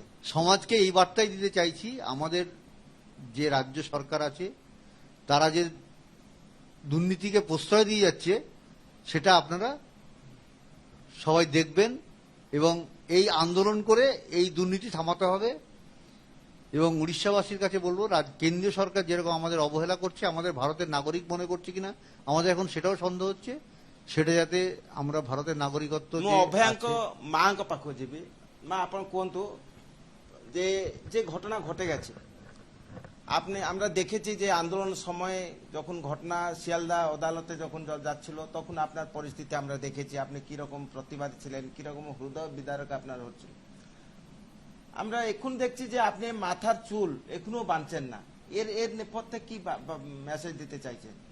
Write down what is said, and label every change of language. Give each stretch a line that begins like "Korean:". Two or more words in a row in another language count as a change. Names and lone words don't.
Bangla: সমাজকে এই বার্তাই দিতে চাইছি, আমাদের যে রাজ্য সরকার আছে তারা যে দুর্নীতিকে প্রশ্রয় দিয়ে যাচ্ছে সেটা আপনারা সবাই দেখবেন, এবং এই আন্দোলন করে এই দুর্নীতি থামাতে হবে। এবং উড়িষ্যাবাসীর কাছে বলবো, কেন্দ্রীয় সরকার যেরকম আমাদের অবহেলা করছে, আমাদের ভারতের নাগরিক মনে করছে কিনা আমাদের এখন সেটাও সন্দেহ হচ্ছে। সেটা যাতে আমরা ভারতের নাগরিকত্ব
Odia: অভୟାଙ୍କ ମାଙ୍କ ପାଖକୁ ଯିବି। ମା, ଆପଣ କୁହନ୍ତୁ
Bangla: যে যে ঘটনা ঘটে গেছে, আমরা দেখেছি যে আন্দোলন সময়ে যখন ঘটনা শিয়ালদা আদালতে যখন যাচ্ছিল তখন আপনার পরিস্থিতি আমরা দেখেছি, আপনি কিরকম প্রতিবাদ ছিলেন, কিরকম হৃদয় বিদারক আপনার হচ্ছিল। আমরা এখন দেখছি যে আপনি মাথার চুল এখনো বাঁধছেন না, এর নেপথ্যে কি মেসেজ দিতে চাইছেন?